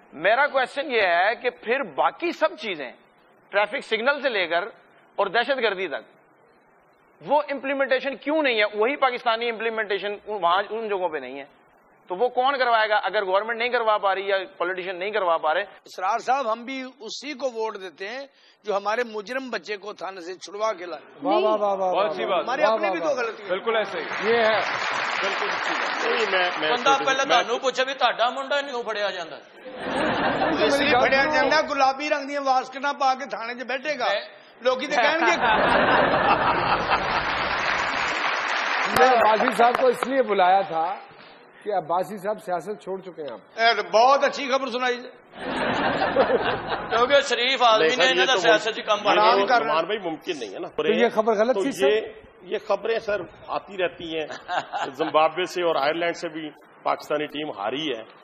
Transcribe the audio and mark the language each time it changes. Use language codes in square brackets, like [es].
[ur] میرا کوشچن یہ ہے کہ پھر باقی سب چیزیں ٹریفک سگنل سے لے کر اور دہشت گردی تک وہ امپلیمنٹیشن کیوں نہیں ہے؟ وہی پاکستانی امپلیمنٹیشن وہاں ان جگہوں پہ نہیں ہے, تو وہ کون کروائے گا اگر گورنمنٹ نہیں کروا پا رہی یا پولیٹیشین نہیں کروا پا رہے؟ اسرار صاحب ہم بھی اسی کو ووٹ دیتے ہیں جو ہمارے مجرم بچے کو تھانے سے چھڑوا کے لائے. بہت سی بات, ہماری اپنی بھی تو غلطی. بالکل ایسے یہ ہے. [pa] بندہ پہلے تہنوں پوچھے بھی تہاڈا منڈا نہیں پھڑیا جاندا, اس لیے پھڑیا جاندا گلابی رنگ دی واسکٹاں پا کے تھانے 'چ بیٹھے گا, لوگ تے کہن گے. [ur] عباسی صاحب کو اس لیے بلایا تھا کہ عباسی صاحب سیاست چھوڑ چکے ہیں. آپ بہت اچھی خبر سنائی کیونکہ شریف آدمی نے انہوں نے سیاست کی کم عثمان بھائی ممکن نہیں ہے نا. تو یہ خبر غلط تھی سر. یہ خبریں سر آتی رہتی ہیں, زمبابوے سے اور آئرلینڈ سے بھی پاکستانی ٹیم ہاری ہے.